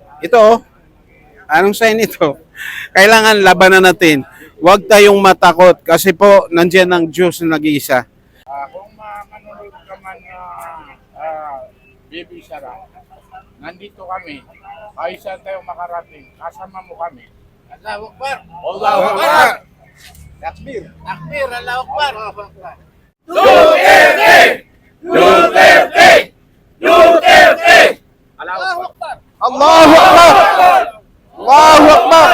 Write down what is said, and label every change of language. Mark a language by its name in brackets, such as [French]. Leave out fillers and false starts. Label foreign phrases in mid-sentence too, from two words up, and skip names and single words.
[Filipino] Ito, anong sign ito? Kailangan labanan natin. Huwag tayong matakot kasi po nandiyan ang Diyos na nag-iisa. Kung manonood ka man Baby Sara, nandito kami. Kahit saan tayo makarating, kasama mo kami. [Arabic] الله أكبر. الله أكبر! تكبير تكبير الله أكبر. Duterte! Duterte! Duterte! الله أكبر. الله أكبر الله أكبر!